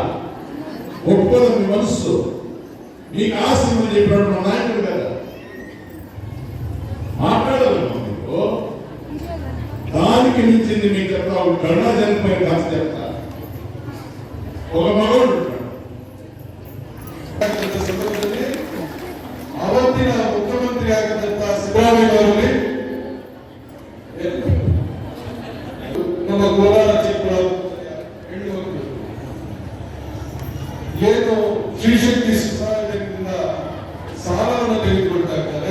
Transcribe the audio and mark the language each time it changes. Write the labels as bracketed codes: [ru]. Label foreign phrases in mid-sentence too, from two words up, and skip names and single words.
[te] ఒప్పుకోదు మీ మనస్సు. మీకు ఆస్తి అని చెప్పాడు మా నాయకుడు కదా, మాట్లాడదు. మీకు దానికి మించింది మీకు చెప్తా, కరుణా జన్మపై కాస్త చెప్తా. ఒక మగవాడు [kn] ಅವತ್ತಿನ ಮುಖ್ಯಮಂತ್ರಿ ಆಗಿದ್ದಂತ ಸಿದ್ದರಾಮಯ್ಯ ಅವರಲ್ಲಿ ನಮ್ಮ ಕೋಲಾರ ಚಿಕ್ಕಬಳ್ಳಾಪುರ ಏನು ಶ್ರೀಶಕ್ತಿ ಸೊಸೈಟಿಯಿಂದ ಸಾಲವನ್ನು ತೆಗೆದುಕೊಳ್ತಾ ಇದ್ದಾರೆ.